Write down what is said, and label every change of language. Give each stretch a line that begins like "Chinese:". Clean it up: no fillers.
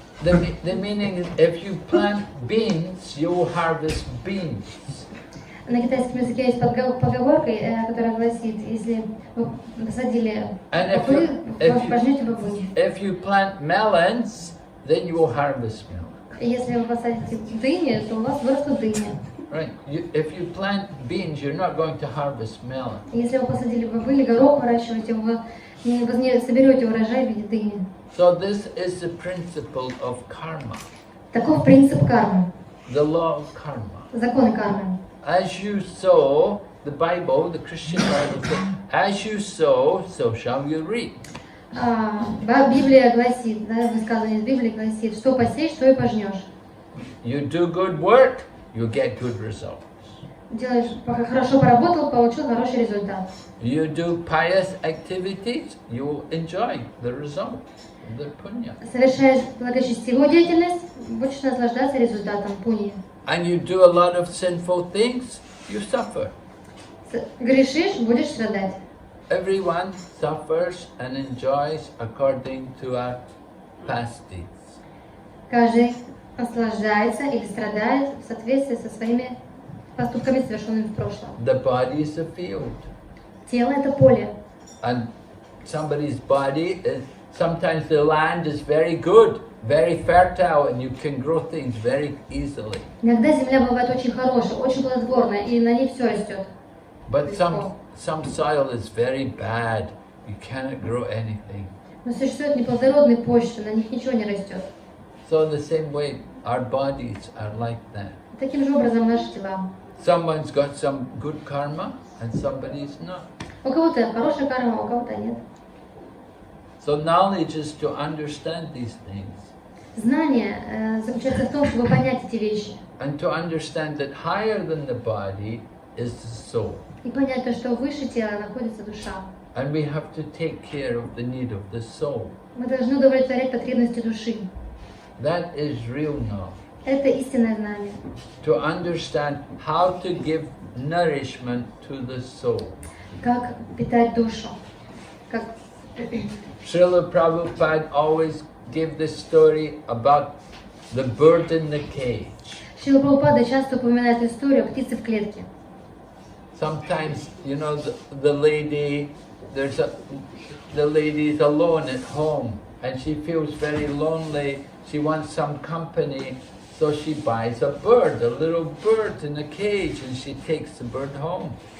English: The meaning is, if you plant beans, you will harvest beans.
Russian: На китайском языке есть поговорка, которая гласит, если вы посадили бобы, вы пожнете бобы.
English: If you plant melons, then you will harvest melons.
Russian: Если вы посадите дыни, то у вас вырастут дыни.
English: Right. If you plant beans, you're not going to harvest melons.
Russian: Если вы посадили бобы или горох выращиваете, вы не соберете урожай в виде дыни.
English: So this is the principle of karma.
Russian: Таков принцип кармы.
English: The law of karma.
Russian: Законы кармы.
English: As you sow, the Bible, the Christian Bible says, as you sow, so shall you reap.
Russian: Библия гласит, да, высказывание из Библии гласит, что посеешь, что и пожнешь.
English: You do good work, you get good results.
Russian: Делаешь, хорошо поработал, получил хороший результат.
English: You do pious activities, you will enjoy the result, the punya.
Russian: Совершаешь благочестивую деятельность, будешь наслаждаться результатом пуньи.
English: And you do a lot of sinful things, you suffer.
Russian: Грешишь, будешь страдать.
English: Everyone suffers and enjoys according to our past deeds.
Russian: Каждый наслаждается или страдает в соответствии со своими поступками, совершенными в прошлом.
English: The body is a field.
Russian: Тело – это поле.
English: And somebody's body is, sometimes the land is very good, very fertile, and you can grow things very easily.
Russian: Иногда земля бывает очень хорошая, очень плодотворная, и на ней все растет.
English: But some soil is very bad. You cannot grow anything.
Russian: Но существуют неплодородные почвы, на них ничего не растет.
English: So in the same way, our bodies are like that.
Russian: Таким же образом наши тела.
English: Someone's got some good karma and somebody's not.
Russian: У кого-то хорошая карма, у кого-то нет.
English: So knowledge is to understand these things.
Russian: Знание заключается в том, чтобы понять эти вещи.
English: And to understand that higher than the body is the soul.
Russian: И понять то, что выше тела находится душа.
English: And we have to take care of the need of the soul.
Russian: Мы должны удовлетворять потребности души.
English: That is real knowledge.
Russian: Это истинное знание.
English: To understand how to give nourishment to the soul.
Russian: Как питать душу. Как...
English: Srila Prabhupada always gave the story about the bird in the cage.
Russian: Шрила Прабхупада часто упоминает историю о птице в клетке.
English: Sometimes, you know, the lady is alone at home and she feels very lonely. She wants some company, so she buys a bird, a little bird in a cage, and she takes the bird home.